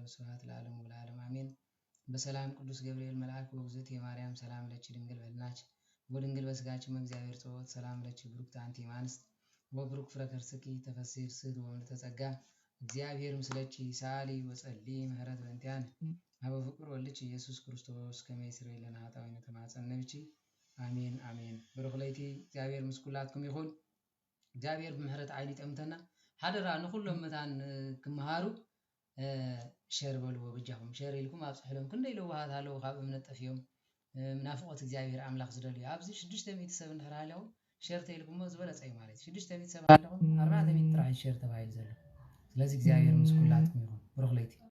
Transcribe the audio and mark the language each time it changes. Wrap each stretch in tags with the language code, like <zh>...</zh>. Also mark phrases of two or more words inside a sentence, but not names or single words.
<gez>ወስብሐት ለዓለሙ ወለዓለሙ አሜን። በሰላም ቅዱስ ገብርኤል መልአክ ወግዝእት የማርያም ሰላም ለኪ ድንግል በልናች ወድንግል በስጋች እግዚአብሔር ጸወት ሰላም ለኪ ብሩክት አንቲ እምአንስት ወብሩክ ፍሬ ከርሥኪ ተፈሥሒ ፍስሕት ወምልዕተ ጸጋ እግዚአብሔር ምስለኪ ሳሊ ወጸሊ ምህረት በእንቲአነ አበ ፍቁር ወልድኪ ኢየሱስ ክርስቶስ ከመ ይስረይ ለነ ኃጣውኢነ ተማጸነብኪ አሜን አሜን።</gez> <ti>ብሩክ ለይቲ እግዚአብሔር ምስ ኩላትኩም ይኹን። እግዚአብሔር ብምህረት ዓይኒ ጠምተና ሓደራ ንኹሎም መታን ክመሃሩ ሸር በልዎ ብጃኹም ሸር ኢልኩም አብጽሕሎም ክንደይ ለዋሃት አለው ካብ እምነት ጠፍዮም ምናፍቆት እግዚአብሔር አምላክ ዝደልዩ ኣብዚ 600 ሰብ እንድሕር ሃለው ሸር ተኢልኩሞ ዝበለጸ እዩ ማለት 600 ሰብ ሃለኹም 400 ጥራይ ሸር ተባሂሉ ዘሎ ስለዚህ እግዚአብሔር ምስ ኩላትኩም ይኹን። ብሩክ ለይቲ</ti>